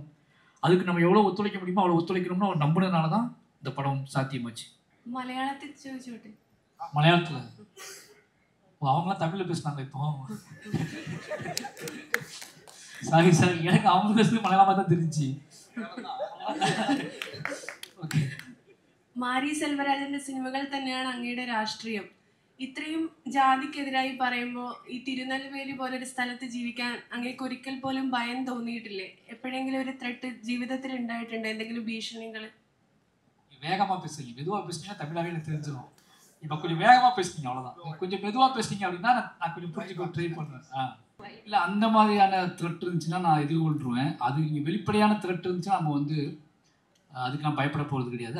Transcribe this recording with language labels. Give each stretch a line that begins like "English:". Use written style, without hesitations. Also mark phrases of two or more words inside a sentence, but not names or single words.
Tamil: அதுக்கு நம்ம எவ்வளோ ஒத்துழைக்க முடியுமோ அவ்வளோ ஒத்துழைக்கணும்னு அவர் நம்பினதுனால தான் இந்த படம் சாத்தியமாச்சு. மலையாளத்தில் அவங்களாம் தமிழில் பேசுனாங்க. இப்போ சாரி எனக்கு அவங்க பேசுறது மலையாளமாக தான் தெரிஞ்சு.
Malayalam: ഓക്കെ, മാരി സെൽവരാജന്റെ സിനിമകൾ തന്നെയാണ് അങ്ങയുടെ രാഷ്ട്രീയം. ഇത്രയും ജാതിക്കെതിരായി പറയുമ്പോൾ ഈ തിരുനെൽവേലി പോലൊരു സ്ഥലത്ത് ജീവിക്കാൻ അങ്ങേക്ക് ഒരിക്കൽ പോലും ഭയം തോന്നിയിട്ടില്ലേ? എപ്പോഴെങ്കിലും ഒരു ത്രെട്ട് ജീവിതത്തിൽ ഉണ്ടായിട്ടുണ്ട്, എന്തെങ്കിലും ഭീഷണികൾ?
Tamil: வேகமாக பேசுறீங்க, மெதுவாக பேசுனீங்கன்னா தமிழாவே எனக்கு தெரிஞ்சிடும். இப்போ கொஞ்சம் வேகமாக பேசுனீங்க, அவ்வளோதான். கொஞ்சம் மெதுவாக பேசுனீங்க அப்படின்னா நான் கொஞ்சம் புரிஞ்சுக்க ட்ரை பண்ணுவேன். இல்லை அந்த மாதிரியான த்ரெட் இருந்துச்சுன்னா நான் எதிர்கொள்ருவேன். அது இங்கே வெளிப்படையான த்ரெட் இருந்துச்சுன்னா நம்ம வந்து அதுக்கு நான் பயப்பட போகிறது கிடையாது.